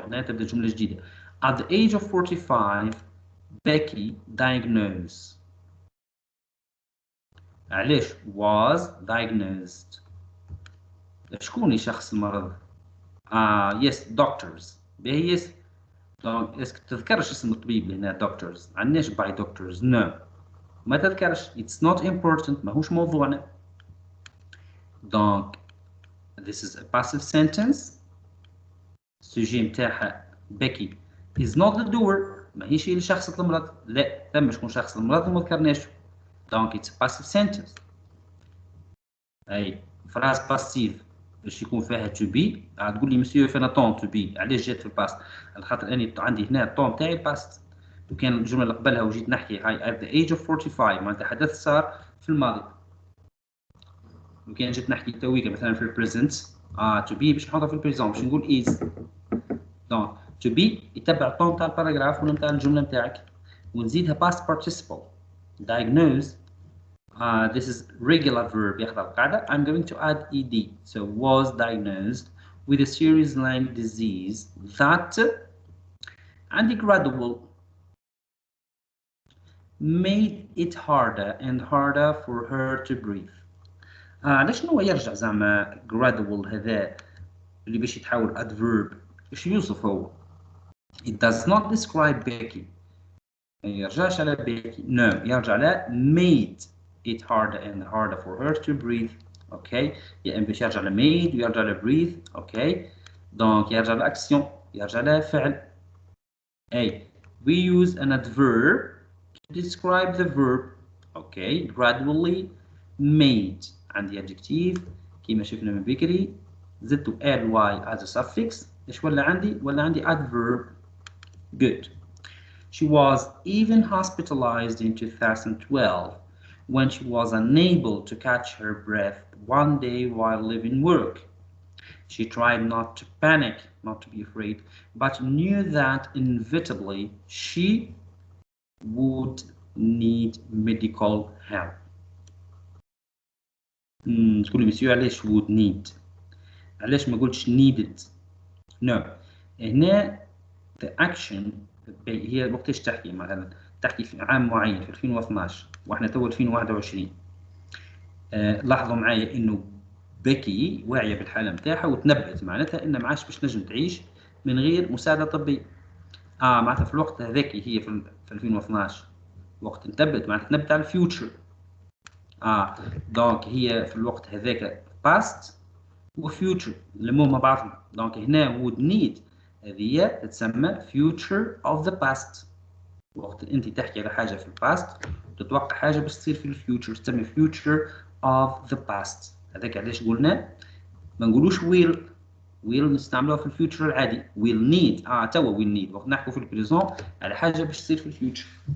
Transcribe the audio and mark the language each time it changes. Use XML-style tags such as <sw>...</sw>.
<ar>هنا تبدأ جملة جديدة.</ar> <en>At the age of 45 Becky diagnosed.</en> <ar>علاش</ar> <en>was diagnosed؟</en> <ar>شكون يشخص المرض؟</ar> <en>yes doctors.</en> <ar>باهي yes. دونك اسك تذكرش اسم الطبيب هنا doctors؟ عندناش</ar> <en>by doctors.</en> <ar>no ما تذكرش.</ar> <en>it's not important</en> <ar>ماهوش موضوعنا. دونك</ar> <en>this is a passive sentence.</en> <ar>السوجي متاعها Becky is not the doer. ماهيش هي اللي شخصت المرض. لا ثم شكون شخص المرض وما ذكرناش.</ar> <en>دونك it's a passive sentence.</en> <ar>اي فراز باسيف باش يكون فيها to be. تقول لي مسيو فينا طون to be علاش جات في الباست؟ على خاطر اني عندي هنا الطون تاعي الباست. لو كان الجمله اللي قبلها وجيت نحكي هاي</ar> <en>at the age of 45</en> <ar>معناتها حدث صار في الماضي. لو كان جيت نحكي تويكا مثلا في البريزنت to be باش نحطها في البريزون باش نقول is. دونك to be يتبع الطون تاع الباراجراف ولا تاع الجمله نتاعك ونزيدها past participle.</ar> <en>diagnose this is regular verb</en> <ar>ياخذ القاعدة.</ar> <en>I'm going to add ed. so was diagnosed with a serious lung disease that عندي gradual made it harder and harder for her to breathe.</en> <ar>علاش هو يرجع زعما gradual هذا اللي باش يتحول adverb ايش يوصف هو؟</ar> <en>it does not describe Becky.</en> <ar>ما يرجعش على Becky.</ar> <en>no</en> <ar>يرجع على</ar> <en>made it harder and harder for her to breathe.</en> <ar>okay يا اما باش يرجع ل made ويرجع ل breathe. okay دونك يرجع لاكسيون يرجع لفعل.</ar> <en>A we use an adverb to describe the verb. okay gradually made.</en> <ar>عندي adjective كيما شفنا من بكري زدت ly as a suffix. ايش ولا عندي؟ ولا عندي adverb.</ar> <en>good. She was even hospitalized in 2012 when she was unable to catch her breath one day while leaving work. She tried not to panic, not to be afraid, but knew that inevitably she would need medical help.</en> <ar>تقول لي مسيو علاش would need؟ علاش ما قلتش needed؟ no. هنا the action هي وقتاش تحكي مثلا تحكي في عام معين في 2012 واحنا تو 2021. لاحظوا معايا انه بكي واعيه بالحاله نتاعها وتنبأت معناتها ان ما عادش باش نجم تعيش من غير مساعده طبيه. معناتها في الوقت هذاك هي في 2012 وقت تنبأت معناتها تنبأت على الفيوتشر. دونك هي في الوقت هذاك past و future لمو مع بعضهم. دونك هنا would need هذه تتسمى future of the past. وقت انت تحكي على حاجه في الباست تتوقع حاجه باش تصير في الفيوتشر تسمى future of the past. هذاك علاش قلنا ما نقولوش will نستعملوها في الفيوتشر العادي. will need توا will need وقت نحكوا في البريزون على حاجه باش تصير في الفيوتشر.</ar>